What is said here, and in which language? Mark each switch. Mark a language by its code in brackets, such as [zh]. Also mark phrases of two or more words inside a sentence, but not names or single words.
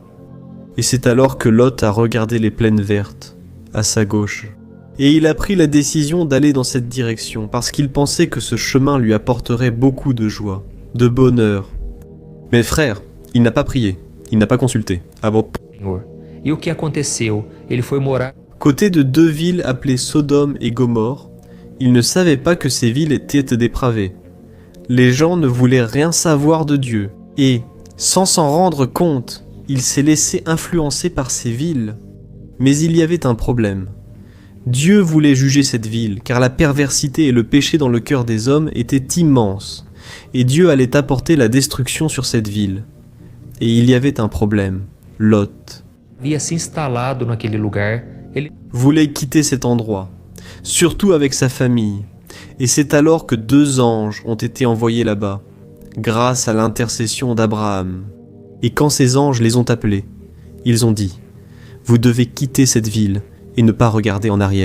[fr] Et c'est alors que Lot a regardé les plaines vertes, à sa gauche, et il a pris la décision d'aller dans cette direction, parce qu'il pensait que ce chemin lui apporterait beaucoup de joie, de bonheur. Mais frère, il n'a pas prié, il n'a pas consulté. Ah bon? [pt] E o que aconteceu? Ele foi morar. [fr] Côté de deux villes appelées Sodome et Gomorrhe, il ne savait pas que ces villes étaient dépravées. Les gens ne voulaient rien savoir de Dieu, et, sans s'en rendre compte, il s'est laissé influencer par ces villes. Mais il y avait un problème. Dieu voulait juger cette ville, car la perversité et le péché dans le cœur des hommes étaient immenses, et Dieu allait apporter la destruction sur cette ville. Et il y avait un problème, Lot. [pt] Havia se instalado naquele lugar. Ele [fr] Voulait quitter cet endroit, surtout avec sa famille. Et c'est alors que 2 anges ont été envoyés là-bas, grâce à l'intercession d'Abraham. Et quand ces anges les ont appelés, ils ont dit « Vous devez quitter cette ville et ne pas regarder en arrière.